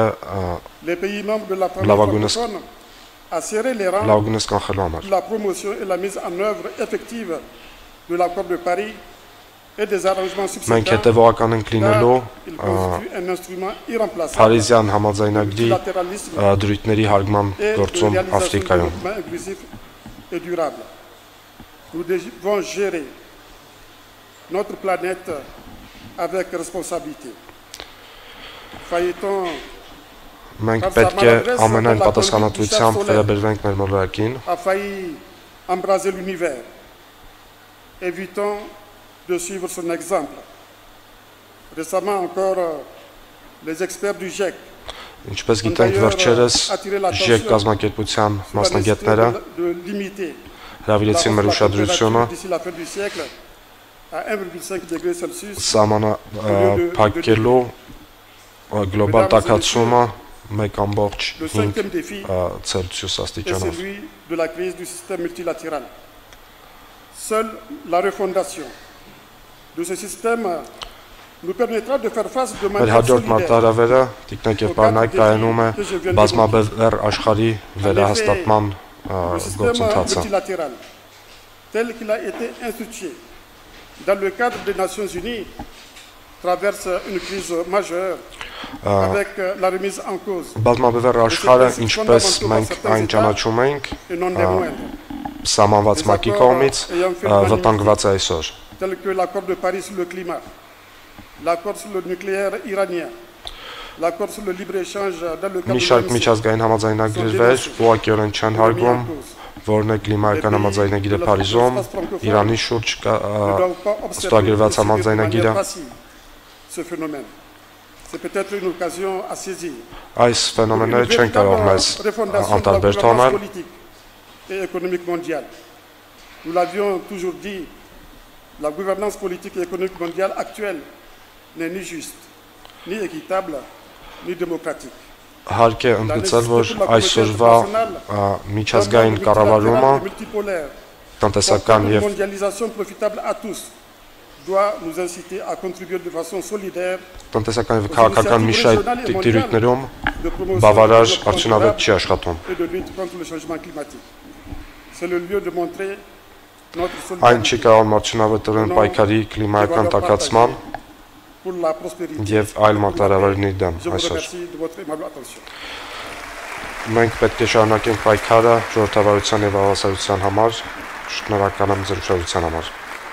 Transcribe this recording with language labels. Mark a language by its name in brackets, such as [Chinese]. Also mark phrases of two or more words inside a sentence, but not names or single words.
[French] Les pays membres de la famille [Armenian] Լավագույնս [French] francophone a serré les rangs [Armenian] լավագույնս կանխելու համար։ [French] pour la promotion et la mise en œuvre effective de l'accord de Paris et des arrangements [Armenian] Մենք [French] subséquents. [Armenian] հետևողական ենք լինելու [French] Il constitue un instrument irremplaçable [Armenian] Փարիզյան համաձայնագրի [French] multilatéralisme [Armenian] դրույթների հարգման [French] et de [Armenian] գործում [French] réalisation du [Armenian] Աֆրիկայում։ [French] développement inclusif et durable. Nous devons gérer notre planète avec responsabilité. Failliton [Armenian] Մենք պետք է ամենայն պատասխանատվությամբ վերաբերվենք մեր մոլորակին, [French] a failli embraser l'univers. Évitons de suivre son exemple. Récemment encore, les experts du GIEC [Armenian] ինչպես գիտենք վերջերս ԺԵԿ կազմակերպության մասնագետները [French] de limiter [Armenian] հրավիրեցին մեր ուշադրությունը [French] d'ici la fin du siècle à 1,5 degrés Celsius. [Armenian] սահմանափակելու գլոբալ տաքացումը 1.5 [French] Le cinquième défi [Armenian] Ցելսիուս [French] est [Armenian] աստիճանով։ [French] celui de la crise du système multilatéral. Seule la refondation de ce système nous permettra de faire face de [Armenian] Մեր [French] manière [Armenian] հաջորդ [French] solidaire [Armenian] մարտահրավերը տիկնակ եւ պարոնայք կայանում է բազմաբևեռ աշխարհի վերահաստատման [French] le système [Armenian] գործընթացը։ [French] multilatéral tel qu'il a été institué dans le cadre des Nations Unies traverse une crise majeure avec la remise en cause [Armenian] Բազմաբևեռ աշխարհը, ինչպես մենք այն ճանաչում ենք, [French] et non des moindres, [Armenian] սահմանված ՄԱԿ-ի կողմից վտանգված է այսօր։ [French] tels que l'accord de Paris sur le climat, l'accord sur le nucléaire iranien, l'accord sur le libre-échange dans le cadre [Armenian] Մի [French] de [Armenian] շարք [French] l'OMC, [Armenian] միջազգային համաձայնագրեր ուղղակիորեն չեն հարգում, որն է կլիմայական համաձայնագիրը Փարիզում, Իրանի շուրջ [French] ne doivent pas observer [Armenian] ստորագրված [French] et subir de [Armenian] համաձայնագիրը, [French] manière passive ce phénomène. C'est peut-être une occasion à saisir. [Armenian] այս ֆենոմենները չեն կարող մեզ անտարբեր թողնել։ [French] politique et économique mondiale. Nous l'avions toujours dit, la gouvernance politique et économique mondiale actuelle n'est ni juste, ni équitable, ni démocratique. [Armenian] Հարկ է ընդգծել, որ այսօրվա միջազգային կառավարումը տնտեսական [French] Une [Armenian] եւ [French] mondialisation profitable à tous doit nous inciter à contribuer de façon solidaire [Armenian] տնտեսական եւ քաղաքական մի շարք տիրույթներում [French] de promotion [Armenian] բավարար [French] du développement [Armenian] արդյունավետ [French] durable [Armenian] չի աշխատում։ [French] et de lutte contre le changement climatique. C'est le lieu de montrer notre [Armenian] Այն չի [French] solidarité [Armenian] կարող արդյունավետորեն պայքարի կլիմայական տաքացման [French] pour la prospérité. [Armenian] եւ այլ մարտահրավերների դեմ [French] Je vous [Armenian] այսօր։ [French] remercie de votre aimable attention. [Armenian] Մենք պետք է շարունակենք պայքարը ժողովրդավարության եւ հավասարության համար։ Շնորհակալ եմ ձեր ուշադրության համար։